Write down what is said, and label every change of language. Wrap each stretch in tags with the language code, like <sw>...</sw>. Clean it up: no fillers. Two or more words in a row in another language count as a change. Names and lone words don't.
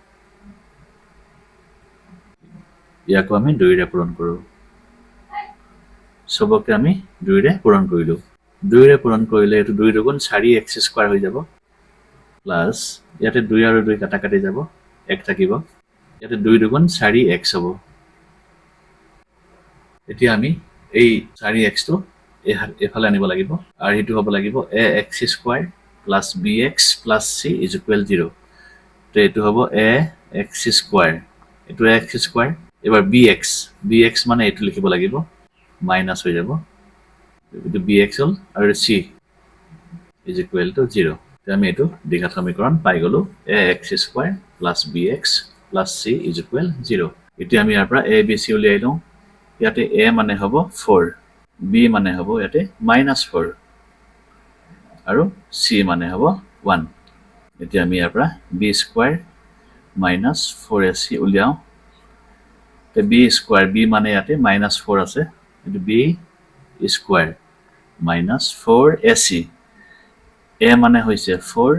<as>ইয়াক আমি 2 ৰে পূৰণ কৰো সবকে আমি 2 ৰে পূৰণ কৰিলো 2 ৰে পূৰণ কৰিলে এটো 2 দুগুণ 4x² হৈ যাব প্লাস ইয়াতে 2 আৰু 2 কাটা কাটি যাব 1 থাকিব ইয়াতে 2 দুগুণ 4x হ'ব এতিয়া আমি এই 4x টো এফালে আনিব লাগিব আৰু এটো হ'ব লাগিব</as> <en>ax² plus bx plus c is equal 0</en> <as>তো এটো হ'ব ax² এটো ax² এবাৰ bx মানে এটো লিখিব লাগিব মাইনাস হৈ যাব এটো bx হল আৰু</as> <en>c is equal to 0</en> <as>তো আমি এটো দ্বিঘাত সমীকৰণ পাই গলো</as> <en>ax² plus bx plus c is equal 0</en> <as>এতিয়া আমি ইয়াৰ পৰা a b c উলিয়াই লওঁ ইয়াতে a মানে হ'ব 4 b মানে হ'ব ইয়াতে -4 আৰু c মানে হ'ব 1 এতিয়া আমি ইয়াৰ পৰা b² -4ac উলিয়াও তে b² b মানে ইয়াতে -4 আছে এটো b² -4ac a মানে হৈছে 4</as>